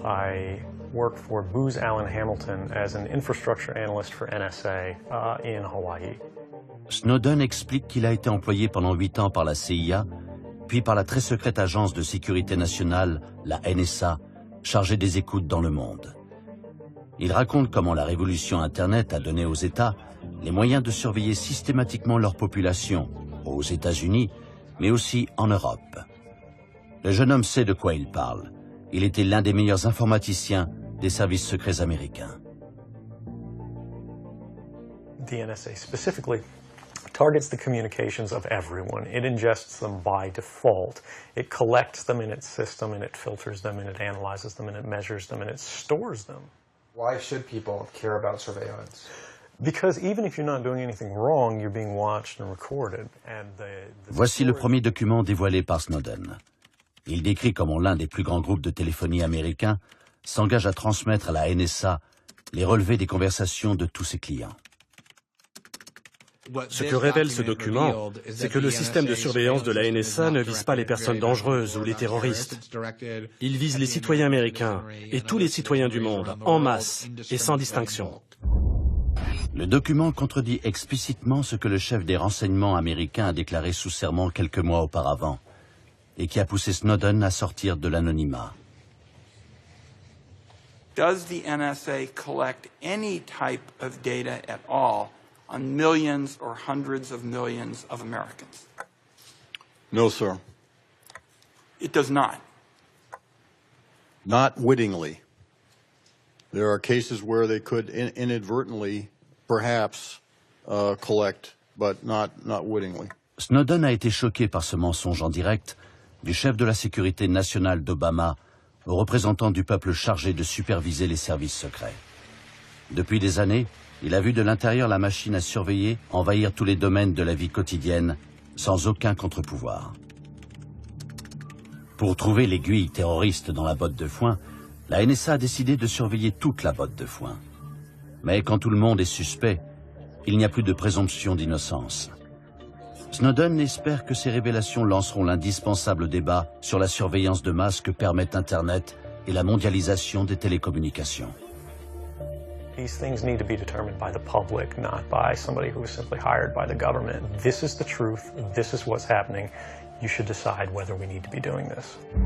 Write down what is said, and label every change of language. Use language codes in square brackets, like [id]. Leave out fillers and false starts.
[en] I work for Booz Allen Hamilton as an infrastructure analyst for NSA in Hawaii. [fr] Snowden explique qu'il a été employé pendant 8 ans par la CIA, puis par la très secrète agence de sécurité nationale, la NSA, chargée des écoutes dans le monde. Il raconte comment la révolution Internet a donné aux États les moyens de surveiller systématiquement leur population, aux États-Unis, mais aussi en Europe. Le jeune homme sait de quoi il parle. Il était l'un des meilleurs informaticiens des services secrets américains. [en] The NSA specifically targets the communications of everyone. It ingests them by default. It collects them in its system, and it filters them, and it analyzes them, and it measures them, and it stores them. Why should people care about surveillance? Because even if you're not doing anything wrong, you're being watched and recorded. [fr] Voici le premier document dévoilé par Snowden. Il décrit comment l'un des plus grands groupes de téléphonie américains s'engage à transmettre à la NSA les relevés des conversations de tous ses clients. Ce que révèle ce document, c'est que le système de surveillance de la NSA ne vise pas les personnes dangereuses ou les terroristes. Il vise les citoyens américains et tous les citoyens du monde, en masse et sans distinction. Le document contredit explicitement ce que le chef des renseignements américains a déclaré sous serment quelques mois auparavant et qui a poussé Snowden à sortir de l'anonymat. [en] Does the NSA collect any type of data at all on millions or hundreds of millions of Americans? No, sir. It does not. Not wittingly. There are cases where they could inadvertently, perhaps, collect, but not wittingly. [fr] Snowden a été choqué par ce mensonge en direct du chef de la sécurité nationale d'Obama aux représentants du peuple chargés de superviser les services secrets. Depuis des années, il a vu de l'intérieur la machine à surveiller envahir tous les domaines de la vie quotidienne, sans aucun contre-pouvoir. Pour trouver l'aiguille terroriste dans la botte de foin, la NSA a décidé de surveiller toute la botte de foin. Mais quand tout le monde est suspect, il n'y a plus de présomption d'innocence. Snowden espère que ces révélations lanceront l'indispensable débat sur la surveillance de masse que permettent Internet et la mondialisation des télécommunications. [en] These things need to be determined by the public, not by somebody who was simply hired by the government. This is the truth. This is what's happening. You should decide whether we need to be doing this.